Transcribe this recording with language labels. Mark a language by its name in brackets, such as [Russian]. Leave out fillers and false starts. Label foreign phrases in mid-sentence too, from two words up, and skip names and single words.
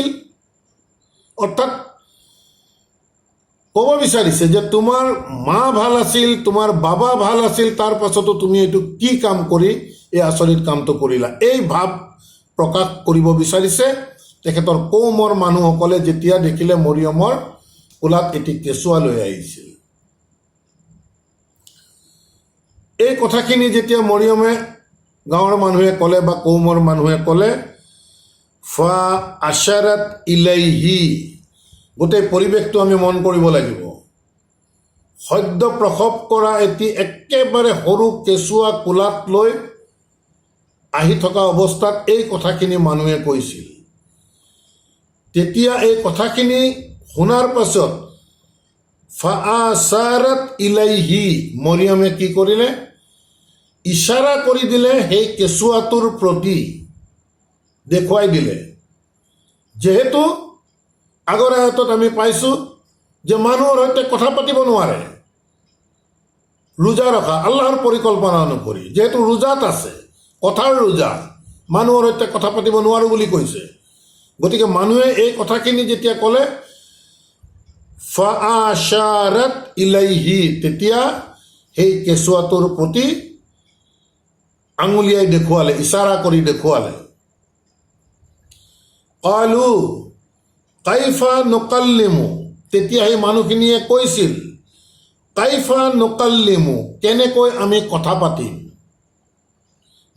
[Assamese] অৰ্থাৎ ক'ব বিচাৰিছে যে তোমাৰ মা ভাল আছিল, তোমাৰ বাবা ভাল আছিল, তাৰ পাছতো তুমি এইটো কি কাম কৰি এই আচৰিত কামটো কৰিলা, এই ভাৱ প্ৰকাশ কৰিব বিচাৰিছে তেখেতৰ কৌমৰ মানুহসকলে যেতিয়া দেখিলে মৰিয়মৰ কোলাত এটি কেঁচুৱা লৈ আহিছিল। এই কথাখিনি যেতিয়া মৰিয়মে গাঁৱৰ মানুহে ক'লে বা কৌমৰ মানুহে ক'লে, [Arabic] فأشارت إليه, [Assamese] গোটেই পৰিৱেশটো আমি মন কৰিব লাগিব। সদ্য প্ৰসৱ কৰা এটি একেবাৰে সৰু কেঁচুৱা কোলাত লৈ আহি থকা অৱস্থাত এই কথাখিনি মানুহে কৈছিল। তেতিয়া এই কথাখিনি শুনাৰ পাছত [Arabic] فأشارت إليه, [Assamese] মৰিয়মে কি কৰিলে, ইশাৰা কৰি দিলে সেই কেঁচুৱাটোৰ প্ৰতি, দেখুৱাই দিলে। যিহেতু আগৰ আয়াতত আমি পাইছোঁ যে মানুহৰ সৈতে কথা পাতিব নোৱাৰে, ৰোজা ৰখা আল্লাহৰ পৰিকল্পনা অনুসৰি, যিহেতু ৰোজাত আছে, কথাৰ ৰোজা, মানুহৰ সৈতে কথা পাতিব নোৱাৰোঁ বুলি কৈছে। গতিকে মানুহে এই কথাখিনি যেতিয়া ক'লে [Arabic] فأشارت إليه, [Assamese] তেতিয়া সেই কেঁচুৱাটোৰ প্ৰতি আঙুলিয়াই দেখুৱালে, ইশাৰা কৰি দেখুৱালে। [Arabic] قالوا كيف نكلم, [Assamese] তেতিয়া সেই মানুহখিনিয়ে কৈছিল, [Arabic] كيف نكلم, [Assamese] কেনেকৈ আমি কথা পাতিম।